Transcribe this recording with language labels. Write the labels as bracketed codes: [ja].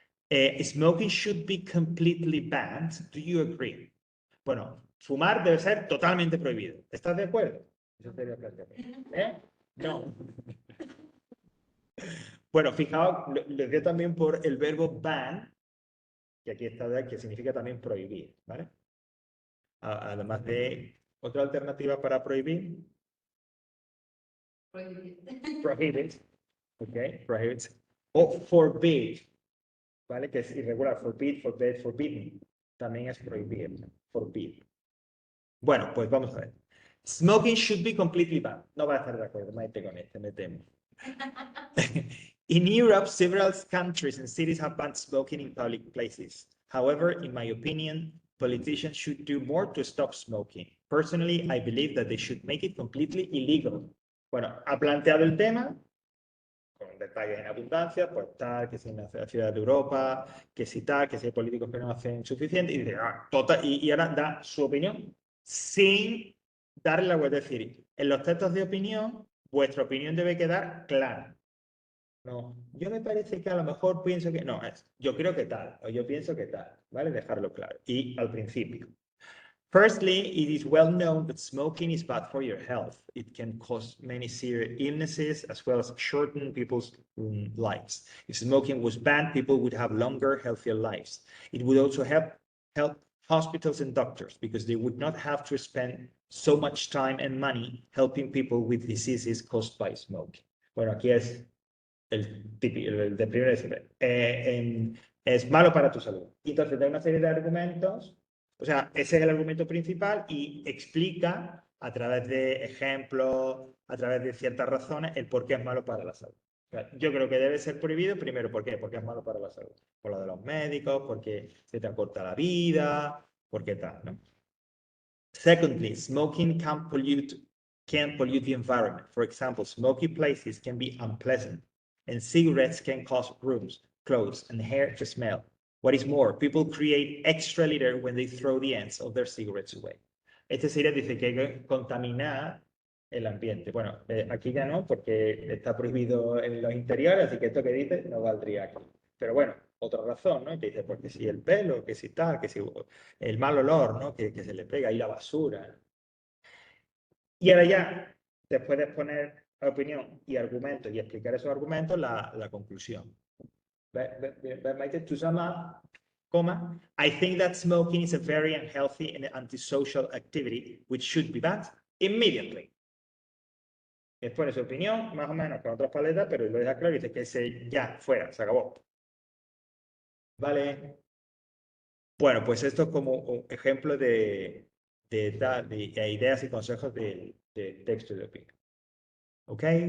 [en] Smoking should be completely banned. Do you agree? [es] Bueno, fumar debe ser totalmente prohibido. ¿Estás de acuerdo? Eso sería el planteamiento. No. Bueno, fijaos, les dio también por el verbo ban, que aquí está, que significa también prohibir, ¿vale? Además de otra alternativa para prohibir. Prohibit. ¿Ok? Prohibit. O forbid, ¿vale? Que es irregular. Forbid, forbid, forbidden. También es prohibir. Forbid. Bueno, pues vamos a ver. Smoking should be completely banned. No va a estar de acuerdo, Maite, con este, me temo. [en] In Europe, several countries and cities have banned smoking in public places. However, in my opinion, politicians should do more to stop smoking. Personally, I believe that they should make it completely illegal. [es] Bueno, ha planteado el tema con detalles en abundancia, pues tal, que si en la ciudad de Europa, que si tal, que si hay políticos que no hacen suficiente, y dice, y ahora da su opinión sin darle la vuelta. Es decir, en los textos de opinión, vuestra opinión debe quedar clara. No, yo me parece que a lo mejor pienso que no, yo creo que tal, o yo pienso que tal, ¿vale? Dejarlo claro. Y al principio. [en] Firstly, it is well known that smoking is bad for your health. It can cause many serious illnesses as well as shorten people's lives. If smoking was banned, people would have longer, healthier lives. It would also help hospitals and doctors because they would not have to spend so much time and money helping people with diseases caused by smoking. [es] Bueno, aquí es el de primero de siempre. Es malo para tu salud. Y entonces da una serie de argumentos. O sea, ese es el argumento principal y explica a través de ejemplos, a través de ciertas razones, el por qué es malo para la salud. O sea, yo creo que debe ser prohibido primero, ¿por qué? Porque es malo para la salud. Por lo de los médicos, porque se te acorta la vida, porque tal, ¿no? [en] Secondly, smoking can pollute the environment. For example, smoky places can be unpleasant, and cigarettes can cause rooms, clothes, and hair to smell. What is more, people create extra litter when they throw the ends of their cigarettes away. [es] Este sería, dice que hay que contaminar el ambiente. Bueno, aquí ya no, porque está prohibido en los interiores, así que esto que dice no valdría aquí. Pero bueno, otra razón, ¿no? Que dice, porque si el pelo, que si tal, que si el mal olor, ¿no? Que se le pega ahí la basura. Y ahora ya, después de exponer opinión y argumentos y explicar esos argumentos, la conclusión. [en] To sum up, comma, I think that smoking is a very unhealthy and antisocial activity which should be banned immediately. [es] Expone su opinión, más o menos con otras paletas, pero lo deja claro y dice que ya, fuera, se acabó. Vale. Bueno, pues esto es como un ejemplo de ideas y consejos de texto de opinión. ¿Ok?